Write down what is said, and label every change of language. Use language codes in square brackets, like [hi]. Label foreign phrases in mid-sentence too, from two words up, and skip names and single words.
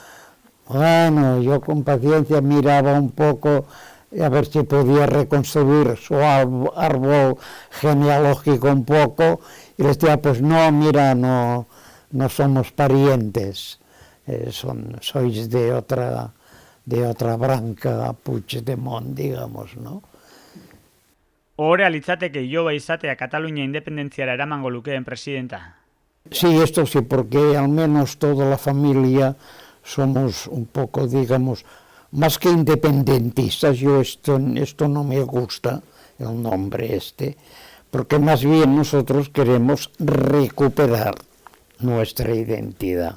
[es] Bueno, yo con paciencia miraba un poco a ver si podía reconstruir su árbol genealógico un poco, y les decía, pues no, mira, no somos parientes, sois de otra branca Puigdemont, digamos, ¿no? [eu] Ohorea litzateke Iloba izatea Katalunia independentziara eramango lukeen presidenta. [es] Sí, esto sí, porque al menos toda la familia somos un poco, digamos, más que independentistas. Yo esto no me gusta, el nombre porque más bien nosotros queremos recuperar nuestra identidad.